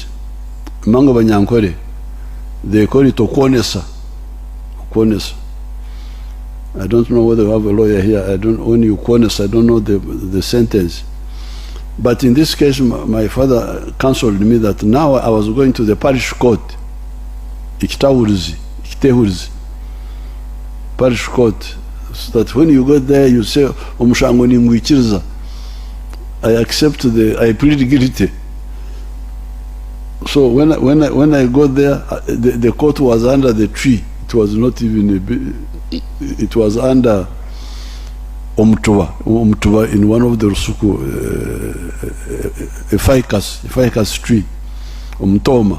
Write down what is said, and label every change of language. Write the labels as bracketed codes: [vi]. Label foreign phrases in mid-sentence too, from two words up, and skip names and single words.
[en] Mango Banyankore, they call it okwonesa. I don't know whether we have a lawyer here. I don't know the sentence. But in this case, my father counseled me that now I was going to the parish court, Ikitehurizi, parish court, so that when you go there, you say, I plead guilty. So when I got there, the court was under the tree. It was not even it was under Omtuba in one of the Rusuku, a ficus tree, Omtoma.